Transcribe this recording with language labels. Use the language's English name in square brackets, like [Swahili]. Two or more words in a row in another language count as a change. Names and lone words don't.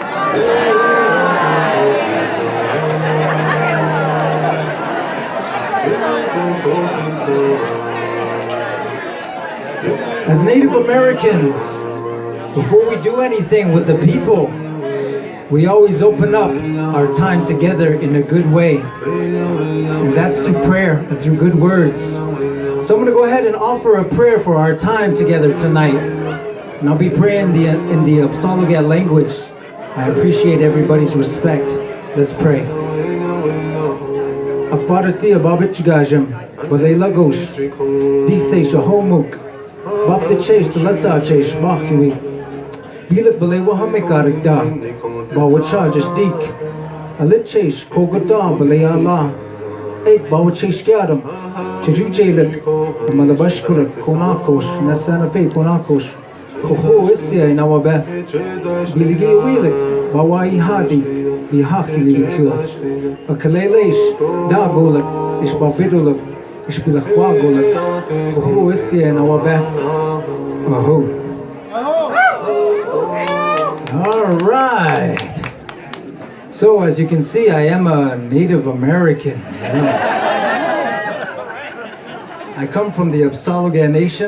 [English] As Native Americans, before we do anything with the people, we always open up our time together in a good way. And that's through prayer and through good words. So I'm going to go ahead and offer a prayer for our time together tonight. And I'll be praying in the Apsalogat language. I appreciate everybody's respect. Let's pray. [Crow] Akbarati ababichgajam, balayla gosh, disay shahomuk, babte chesh tlasa chesh bakhwi, bilak balaywa hamikarakda, bawacha dik, alit chesh kogata balayala, ek bawachesh kyadam, chaju jelak, malabashkurak konakosh, nasana fe konakosh, koho isya inawabe, biligi wilik, bawai hadi. Bihachililikyo. Akalelesh, Dagolak, Ishbafidolak, Ishbilachwagolak, Koho Isya and Awabe. [English] Aho. All right. So, as you can see, I am a Native American. I come from the Apsalogat Nation.